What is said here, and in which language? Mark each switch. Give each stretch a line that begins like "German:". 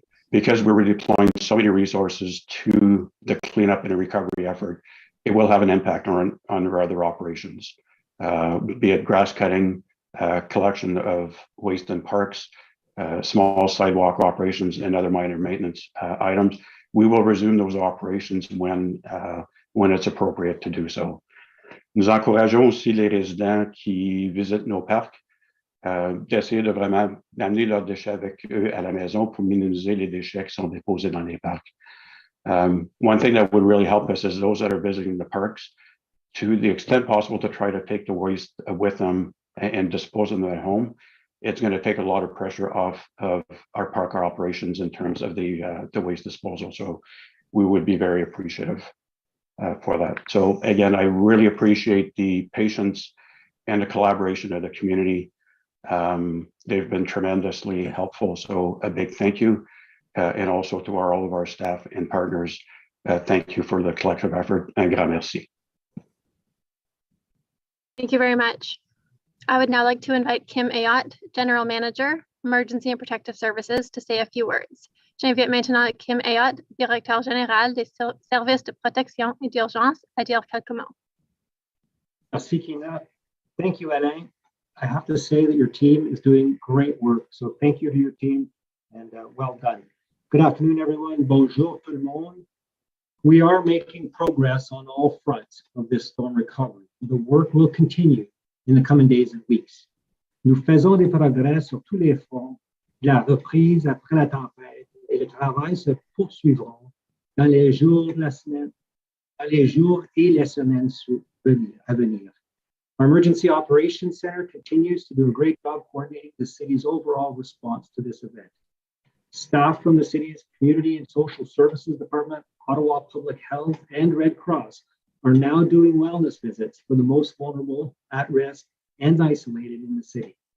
English: Because we're redeploying so many resources to the cleanup and recovery effort, it will have an impact on our other operations, be it grass cutting, collection of waste in parks, small sidewalk operations, and other minor maintenance items. We will resume those operations when it's appropriate to do so.
French: Nous encourageons aussi les résidents qui visitent nos parcs d'essayer de vraiment d'amener leurs déchets avec eux à la maison pour minimiser les déchets qui sont déposés dans les parcs.
English: One thing that would really help us is those that are visiting the parks, to the extent possible, to try to take the waste with them and dispose of them at home. It's going to take a lot of pressure off of our park operations in terms of the waste disposal. So we would be very appreciative for that. So again, I really appreciate the patience and the collaboration of the community. They've been tremendously helpful. So a big thank you. And also to all of our staff and partners, thank you for the collective effort.
French: Un grand merci.
English: Thank you very much. I would now like to invite Kim Ayotte, General Manager, Emergency and Protective Services, to say a few words.
French: J'invite maintenant Kim Ayotte, Directeur Général des Services de Protection et d'Urgence, à dire quelques mots. Merci,
English: Kina. Thank you, Alain. I have to say that your team is doing great work. So thank you to your team and well done. Good afternoon, everyone.
French: Bonjour tout le monde.
English: We are making progress on all fronts of this storm recovery. The work will continue in the coming days and weeks.
French: Nous faisons des progrès sur tous les fronts de la reprise après la tempête et le travail se poursuivront dans les jours de la semaine, dans les jours et les semaines à venir.
English: Our Emergency Operations Center continues to do a great job coordinating the city's overall response to this event. Staff from the city's Community and Social Services Department, Ottawa Public Health, and Red Cross are now doing wellness visits for the most vulnerable, at risk, and isolated in the city.